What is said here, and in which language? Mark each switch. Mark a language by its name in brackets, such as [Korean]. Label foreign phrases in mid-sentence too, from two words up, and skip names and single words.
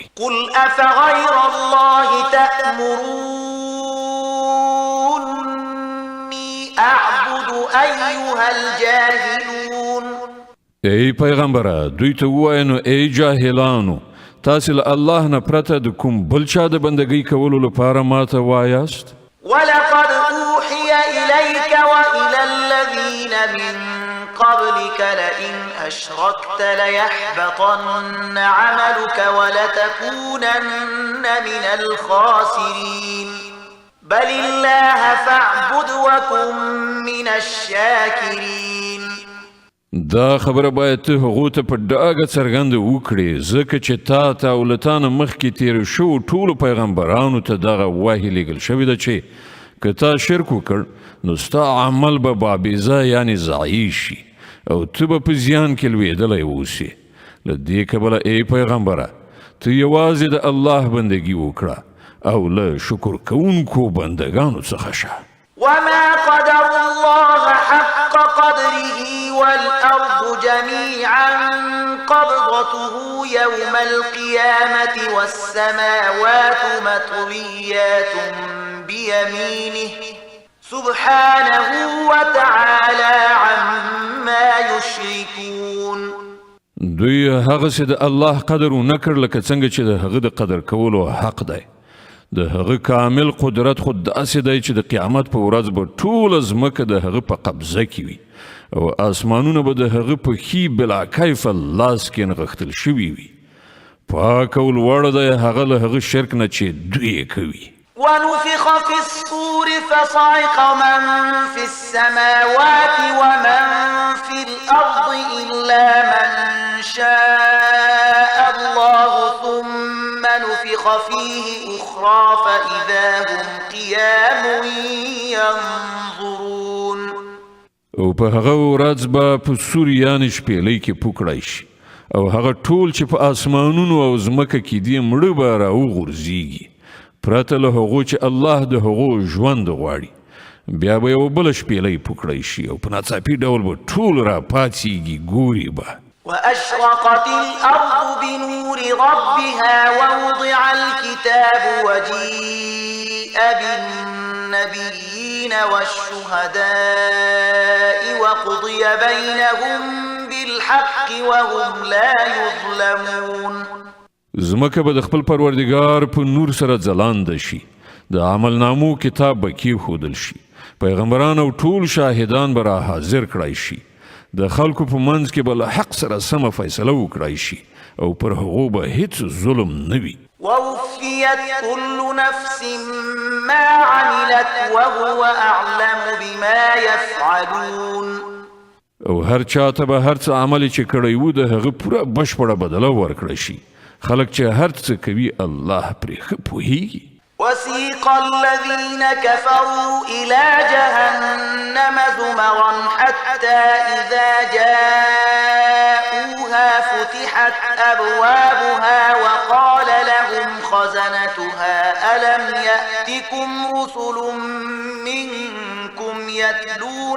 [Arabic] قل افغیر الله تأمرونی اعبد ایها الجاهلون [Pashto] ای پیغمبره دوی ته ووایه نو ای جاهلانو تاسو له الله نه پرته د کوم بل چا د بندګۍ کولو لپاره ماته وایاست [Arabic] ولقد اوحي اليك والى الذين من قبلك لئن اشركت ليحبطن عملك ولتكونن من الخاسرين بل الله فاعبد وكن من الشاكرين [Pashto] دا خبره باید ته هغو ته په ډاګه څرګنده وکړې ځکه چې تا ته او له تا نه مخکې تېر شوو ټولو پیغمبرانو ته دغه وحی لیږل شوې ده چې که تا شرک وکړ نو ستا عمل به بابیزه یعنې ضایع شي او ته به په زیان کې لوېدلی اوسې له دې کبله ای پیغمبره ته یوازې د الله بندګي وکړه او له شکر کوونکو بندګانو څخه شه [Arabic] وما قدر الله حق قدره والأرض جميعا قبضته يوم القيامة والسماوات مطويات بيمينه سبحانه وتعالى عما يشركون [Pashto] دوی هغه څه د الله قدر ونکړ لکه څنګه چې د هغه د قدر کولو حق دی د هغه کامل قدرت خود داسې دی چې د قیامت په ورځ به ټوله ځمکه د هغه په قبضه کې وي او آسمانونه به د هغه په ښي [Arabic] بلا کیفه [Pashto] لاس کې نغښتل شوي وي پاک او لوړ دی هغه له هغه شرک نه چې دوی یې کوي [Arabic] ونفخ في الصور فصعق من في السماوات ومن في الأرض إلا من شاء الله ثم نفخ فيه أخرى فإذا هم قيام ينظرون [Pashto] او په هغه ورځ به په سور یعنې شپېلۍ کې پوکړی شي او هغه ټول چې په آسمانونو او ځمکه کې دي مړه به راوغورځېږي پرته له هغو چې الله د هغو ژوند غواړي بیا به یو بله شپېلۍ پوکړی شي او په ناڅاپي ډول به ټول راپاڅېږي ګوري به [Arabic] وأشرقت الأرض بنور ربها ووضع الكتاب وجيء بالنبيين والشهداء وقضي بينهم بالحق وهم لا يظلمون [Pashto] زمکه به د خپل پروردګار په نور سره ځلانده شي د عملنامو کتاب به کېښودل شي پیغمبران او ټول شاهدان به را حاضر کړای شي د خلکو په منځ کې به له حق سره سمه فیصله وکړای شي او پر هغو به هیڅ ظلم نه وي [Arabic] ووفيت كل نفس ما عملت وهو أعلم بما يفعلون [Pashto] او هر چاته به هر څه عمل چې کړی و د هغه پوره بشپړه بدله ورکړی شي خلک چې هر څه کوي الله پرې ښه پوهیږي [Arabic] وسيق الذين كفروا إلى جهنم زمرا حتى إذا جاءوها فتحت أبوابها وقال لهم خزنتها ألم يأتكم رسل منكم يتلون